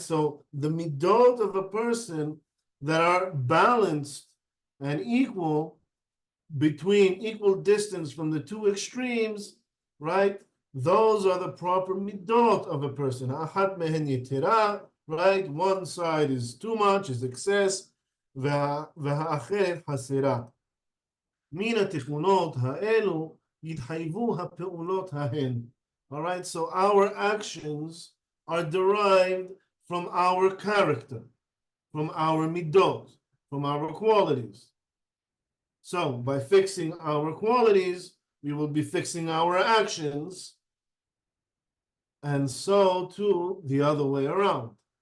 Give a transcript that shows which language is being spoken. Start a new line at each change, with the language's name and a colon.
English: So the middot of a person that are balanced and equal, between equal distance from the two extremes, right? Those are the proper middot of a person.
Hebrew: Ahat mehen yetera,
English: right? One side is too much, is excess.
Hebrew: והאחרת חסרה. מן התכונות האלו יתחייבו הפעולות ההן.
English: All right, so our actions are derived from our character, from our middot, from our qualities. So by fixing our qualities, we will be fixing our actions, and so too the other way around.